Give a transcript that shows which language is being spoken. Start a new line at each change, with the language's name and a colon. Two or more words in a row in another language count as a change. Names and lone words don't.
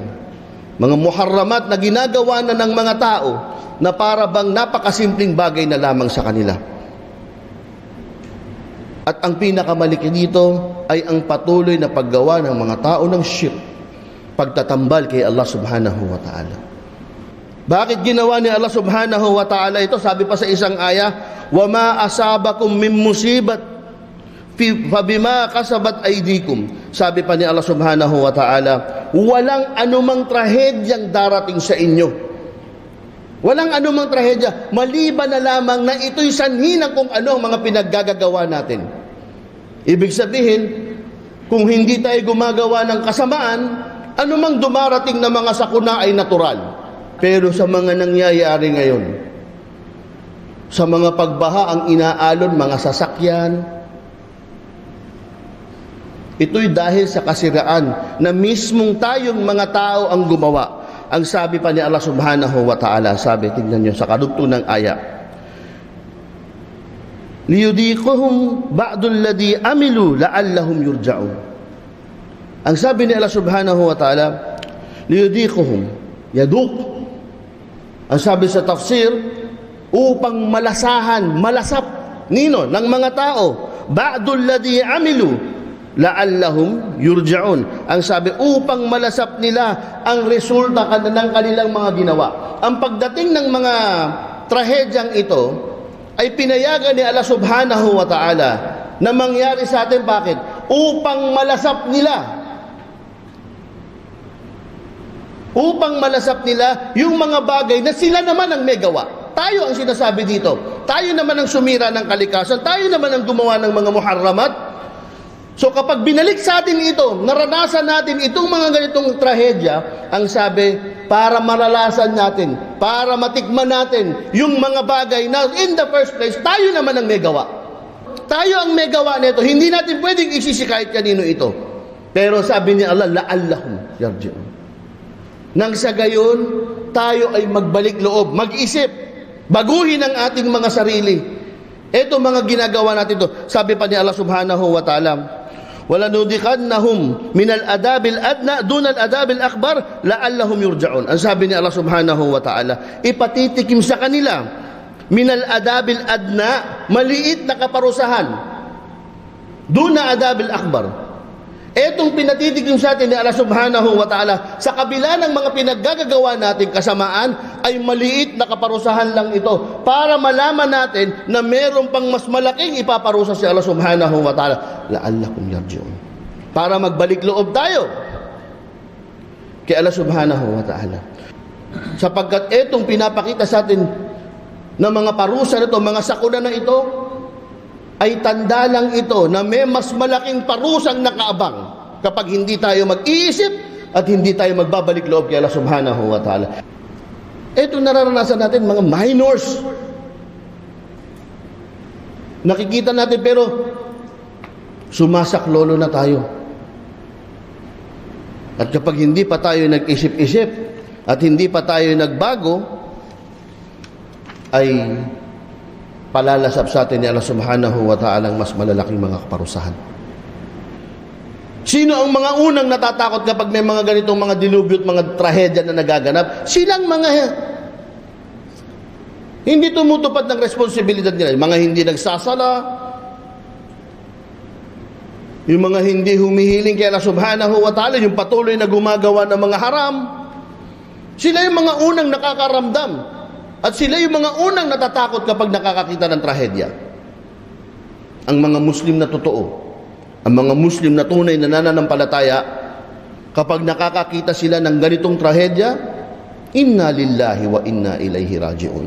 Filipino: Mga muharramat na ginagawa na ng mga tao na para bang napakasimpleng bagay na lamang sa kanila. At ang pinakamaliki dito ay ang patuloy na paggawa ng mga tao ng shirk, pagtatambal kay Allah
Arabic: سبحانه وتعالى.
Filipino: Bakit ginawa ni Allah
Arabic: سبحانه وتعالى
Filipino: ito? Sabi pa sa isang aya,
Arabic: "وما أصابكم من مصيبة فبما كسبت أيديكم."
Filipino: Sabi pa ni Allah
Arabic: سبحانه وتعالى,
Filipino: walang anumang trahedyang darating sa inyo. Walang anumang trahedya, maliban na lamang na ito'y sanhi ng kung ano ang mga pinaggagawa natin. Ibig sabihin, kung hindi tayo gumagawa ng kasamaan, anumang dumarating na mga sakuna ay natural. Pero sa mga nangyayari ngayon, sa mga pagbaha ang inaalon, mga sasakyan, ito'y dahil sa kasiraan na mismong tayong mga tao ang gumawa. Ang sabi pa ni Allah
Arabic: سبحانه وتعالى,
Filipino: sabi, tingnan nyo sa kadugtong ng aya,
Arabic: "ليذيقهم بعض الذي عملوا لعلهم يرجعون."
Filipino: Ang sabi ni Allah
Arabic: سبحانه وتعالى,
Filipino: "Liyudikuhum," yaduk. Ang sabi sa tafsir, upang malasahan, malasap, nino, ng mga tao,
Arabic: بعض الذي عملوا لعلهم يرجعون.
Filipino: Ang sabi, upang malasap nila ang resulta ng kanilang mga ginawa. Ang pagdating ng mga trahedyang ito ay pinayagan ni Allah
Arabic: سبحانه وتعالى
Filipino: na mangyari sa atin. Bakit? Upang malasap nila. Upang malasap nila yung mga bagay na sila naman ang may gawa. Tayo ang sinasabi dito. Tayo naman ang sumira ng kalikasan. Tayo naman ang gumawa ng mga muharramat. So kapag binalik sa atin ito, naranasan natin itong mga ganitong trahedya, ang sabi, para maralasan natin, para matikman natin yung mga bagay na
English: in the first place,
Filipino: tayo naman ang may gawa. Tayo ang may gawa nito. Hindi natin pwedeng isisi kahit kanino ito. Pero sabi ni Allah,
Arabic: لعلهم يرجعون.
Filipino: Nang sa gayon, tayo ay magbalik loob, mag-isip, baguhin ang ating mga sarili. Ito mga ginagawa natin ito. Sabi pa ni
Arabic: Allah سبحانه وتعالى ولنذيقنهم من العذاب الأدنى دون العذاب الأكبر لعلهم يرجعون."
Filipino: Ang sabi ni Allah
Arabic: سبحانه وتعالى,
Filipino: ipatitikim sa kanila
Arabic: من العذاب الأدنى,
Filipino: maliit na kaparusahan,
Arabic: دون العذاب الأكبر.
Filipino: Etong pinatitikim sa atin ni Allah
Arabic: سبحانه وتعالى,
Filipino: sa kabila ng mga pinaggagawa natin kasamaan, ay maliit na kaparusahan lang ito para malaman natin na meron pang mas malaking ipaparusa si Allah
Arabic: سبحانه وتعالى. لعلكم يرجعون.
Filipino: Para magbalik loob tayo kay Allah
Arabic: سبحانه وتعالى.
Filipino: Sapagkat etong pinapakita sa atin na mga parusa nito, mga sakuna na ito, ay tanda lang ito na may mas malaking parusang nakaabang kapag hindi tayo mag-iisip at hindi tayo magbabalik loob kay Allah
Arabic: سبحانه وتعالى.
Filipino: Ito nararanasan natin mga minors. Nakikita natin pero sumasaklolo na tayo. At kapag hindi pa tayo nag-isip-isip at hindi pa tayo nagbago, ay palalasap sa atin ni Allah
Arabic: سبحانه وتعالى
Filipino: ang mas malalaking mga kaparusahan. Sino ang mga unang natatakot kapag may mga ganitong mga dilubyo at mga trahedya na nagaganap? Silang mga hindi tumutupad ng responsibilidad nila. Yung mga hindi nagsasala, yung mga hindi humihiling kay Allah
Arabic: سبحانه وتعالى,
Filipino: yung patuloy na gumagawa ng mga haram, sila yung mga unang nakakaramdam. At sila yung mga unang natatakot kapag nakakakita ng trahedya. Ang mga Muslim na totoo, ang mga Muslim na tunay na nananampalataya, kapag nakakakita sila ng ganitong trahedya,
Arabic: إنا لله وإنا إليه راجعون.